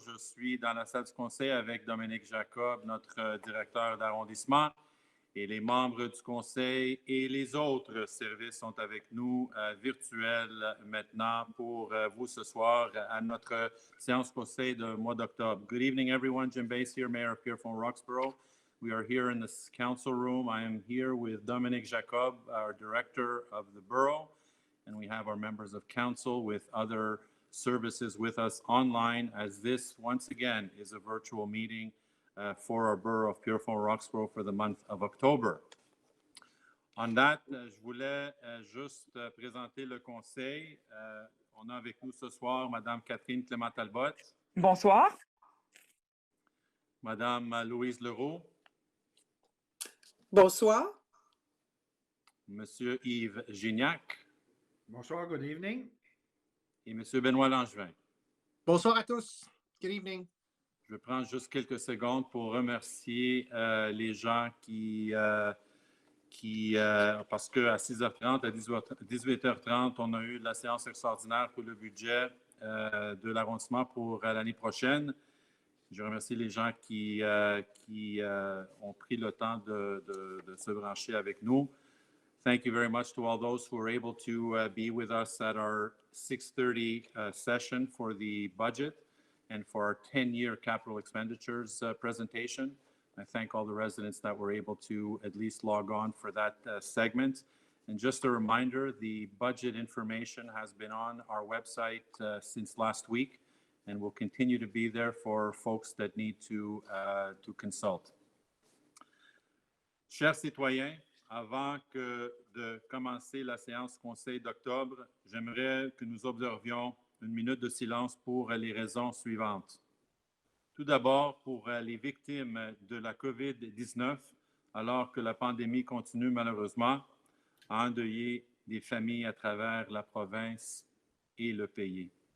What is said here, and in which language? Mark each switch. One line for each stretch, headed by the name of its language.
French: Je suis dans la salle du conseil avec Dominique Jacob, notre directeur d'arrondissement, et les membres du conseil et les autres services sont avec nous virtuels maintenant pour vous ce soir à notre séance conseil de mois d'octobre.
English: Good evening everyone. Jim Bass here, mayor of Pierrefonds-Roxboro. We are here in the council room. I am here with Dominique Jacob, our director of the borough. And we have our members of council with other services with us online, as this, once again, is a virtual meeting for our borough of Pierrefonds-Roxboro for the month of October.
French: En date, je voulais juste présenter le conseil. On a avec nous ce soir Mme Catherine Clément-Talbot. Bonsoir. Mme Louise Leroux. Bonsoir. Monsieur Yves Gignac. Bonsoir,
English: good evening.
French: Et M. Benoît Langevin. Bonsoir à tous.
English: Good evening.
French: Je vais prendre juste quelques secondes pour remercier les gens parce qu'à 6h30, à 18h30, on a eu la séance extraordinaire pour le budget de l'arrondissement pour l'année prochaine. Je remercie les gens qui ont pris le temps de se brancher avec nous.
English: Thank you very much to all those who were able to be with us at our 6:30 session for the budget and for our 10-year capital expenditures presentation. I thank all the residents that were able to at least log on for that segment. And just a reminder, the budget information has been on our website since last week and will continue to be there for folks that need to consult.
French: Chers citoyens, avant de commencer la séance conseil d'octobre, j'aimerais que nous observions une minute de silence pour les raisons suivantes. Tout d'abord, pour les victimes de la COVID-19, alors que la pandémie continue malheureusement à endeuiller des familles à travers la province et le pays.